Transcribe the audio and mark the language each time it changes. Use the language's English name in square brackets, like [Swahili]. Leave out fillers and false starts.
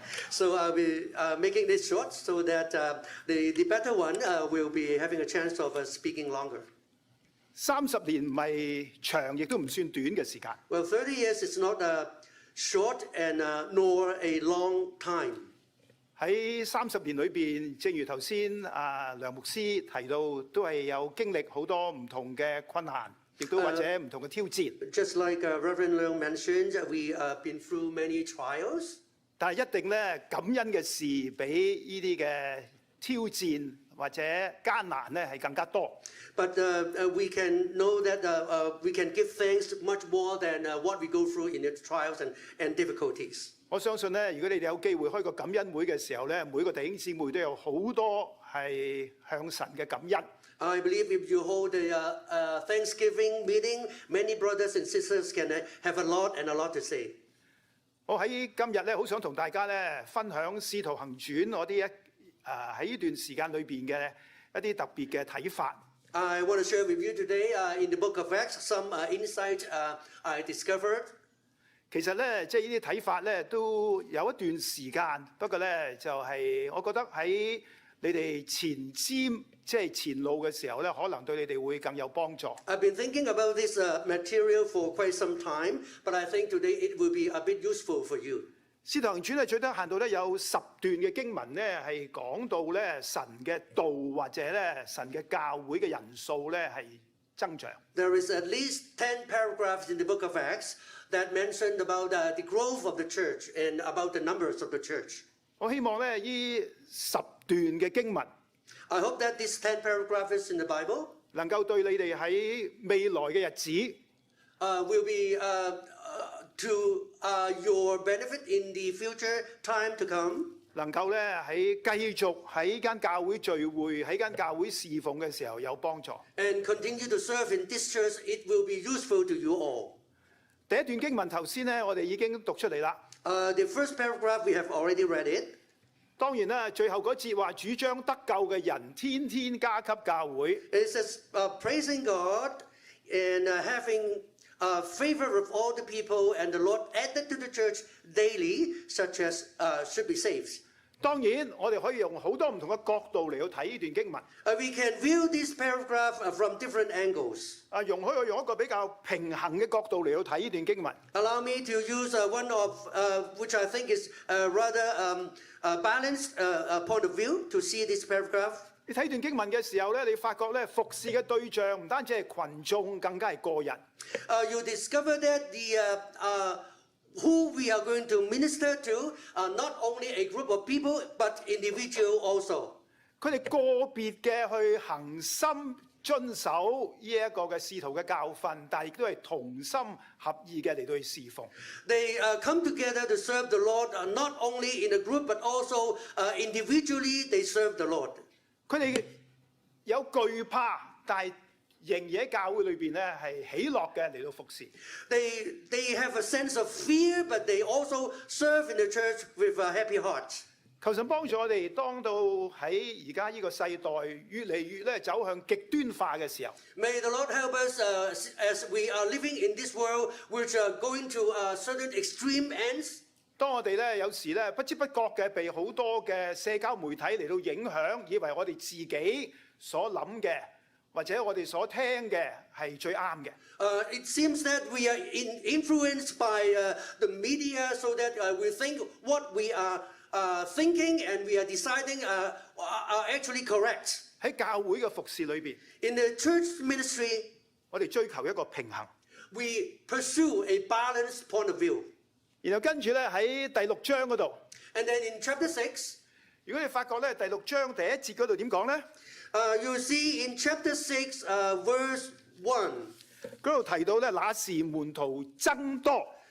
[English] So I'll be making this short so that the better one will be having a chance of speaking longer. [Cantonese] 30年唔係長，亦都唔算短嘅時間。 [English] Well, 30 years is not short and nor a long time. [Cantonese] 喺30年裏邊，正如頭先梁牧師提到，都係有經歷好多唔同嘅困難，亦都或者唔同嘅挑戰。 [English] Just like Reverend Leung mentioned, we have been through many trials. [Cantonese] 但係一定咧，感恩嘅事比呢啲嘅挑戰或者艱難咧係更加多。 [English] But we can know that we can give thanks much more than what we go through in the trials and difficulties. [Cantonese] 我相信咧，如果你哋有機會開個感恩會嘅時候咧，每個弟兄姊妹都有好多係向神嘅感恩。 [English] I believe if you hold a Thanksgiving meeting, many brothers and sisters can have a lot to say. [Cantonese] 我喺今日咧，好想同大家咧分享《使徒行傳》我啲喺呢段時間裏邊嘅一啲特別嘅睇法。 [English] I want to share with you today in the book of Acts some insight I discovered. [Cantonese] 其實咧，即係呢啲睇法咧，都有一段時間。不過咧，就係我覺得喺你哋前瞻即係前路嘅時候咧，可能對你哋會更有幫助。 [English] I've been thinking about this material for quite some time, but I think today it will be a bit useful for you. [Cantonese] 使徒行傳咧，最低限度咧有10段嘅經文咧，係講到咧神嘅道或者咧神嘅教會嘅人數咧係增長。 [English] There is at least 10 paragraphs in the book of Acts that mentioned about the growth of the church and about the numbers of the church. [Cantonese] 我希望咧呢10段嘅經文 [English] I hope that these 10 paragraphs in the Bible [Cantonese] 能夠對你哋喺未來嘅日子 [English] will be to your benefit in the future time to come. [Cantonese] 能夠咧喺繼續喺間教會聚會喺間教會侍奉嘅時候有幫助。 [English] And continue to serve in this church, it will be useful to you all. [Cantonese] 第一段經文頭先咧，我哋已經讀出嚟啦。 [English] The first paragraph, we have already read it. [Cantonese] 當然啦，最後嗰節話主將得救嘅人天天加給教會。 [English] It says, praising God and having favor of all the people, and the Lord added to the church daily, such as should be saved. [Cantonese] 當然，我哋可以用好多唔同嘅角度嚟到睇呢段經文。 [English] We can view this paragraph from different angles. [Cantonese] 容許我用一個比較平衡嘅角度嚟到睇呢段經文。 [English] Allow me to use one of which I think is rather balanced point of view to see this paragraph. [Cantonese] 你睇段經文嘅時候咧，你發覺咧服侍嘅對象唔單止係群眾，更加係個人。 [English] You discover that the who we are going to minister to are not only a group of people, but individual also. [Cantonese] 佢哋個別嘅去恒心遵守呢一個嘅使徒嘅教訓，但係亦都係同心合意嘅嚟到去侍奉。 [English] They come together to serve the Lord, not only in a group, but also individually they serve the Lord. [Cantonese] 佢哋有懼怕，但係仍然喺教會裏邊咧係喜樂嘅嚟到服侍。 [English] They have a sense of fear, but they also serve in the church with a happy heart. [Cantonese] 求神幫助我哋，當到喺而家呢個世代越嚟越咧走向極端化嘅時候， [English] May the Lord help us as we are living in this world, which are going to certain extreme ends. [Cantonese] 當我哋咧有時咧不知不覺嘅被好多嘅社交媒體嚟到影響，以為我哋自己所諗嘅或者我哋所聽嘅係最啱嘅。 [English] It seems that we are influenced by the media, so that we think what we are thinking and we are deciding are actually correct. [Cantonese] 喺教會嘅服侍裏邊， [English] In the church ministry, [Cantonese] 我哋追求一個平衡。 [English] we pursue a balanced point of view. [Cantonese] 然後跟住咧喺第6章嗰度， [English] And then in chapter 6, [Cantonese] 如果你發覺咧第6章第1節嗰度點講咧？ [English] you see in chapter 6, verse 1, [Cantonese] 嗰度提到咧，那時門徒增多。